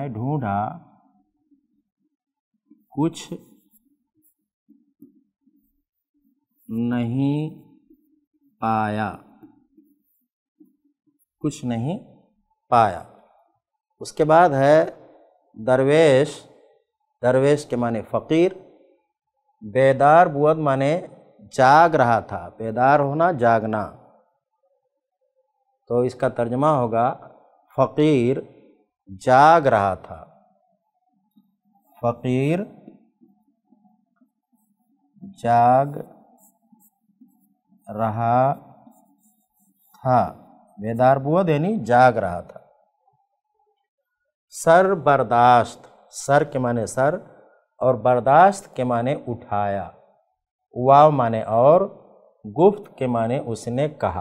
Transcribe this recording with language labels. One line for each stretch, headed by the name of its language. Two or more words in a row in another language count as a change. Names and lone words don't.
Urdu: ڈھونڈا، کچھ نہیں پایا، کچھ نہیں پایا۔ اس کے بعد ہے درویش۔ درویش کے معنی فقیر۔
Persian: بیدار بود
Urdu: معنی جاگ رہا تھا، بیدار ہونا، جاگنا۔ تو اس کا ترجمہ ہوگا فقیر جاگ رہا تھا۔ فقیر جاگ رہا تھا,
Persian: بیدار بود
Urdu: یعنی جاگ رہا تھا.
Persian: سر برداشت,
Urdu: سر کے معنی سر اور برداشت کے معنی اٹھایا، واو معنی اور، گفت کے معنی اس نے کہا.